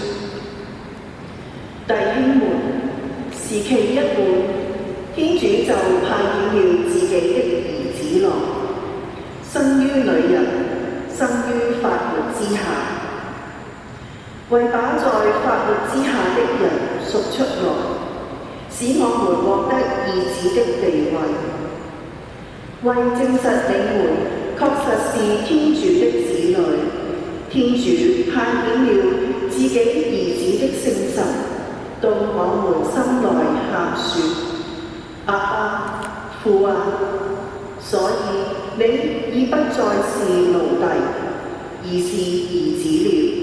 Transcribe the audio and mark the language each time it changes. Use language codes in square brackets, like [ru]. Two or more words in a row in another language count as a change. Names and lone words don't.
[zh] 弟兄們，時期一滿，天主就派遣了自己的兒子來，生於女人，生於法律之下，為把在法律之下的人贖出來，使我們獲得義子的地位。為證實你們確實是天主的子女，天主派遣了自己兒子的聖神到我們心內喊說：阿爸，父啊！所以你已不再是奴隸，而是兒子了。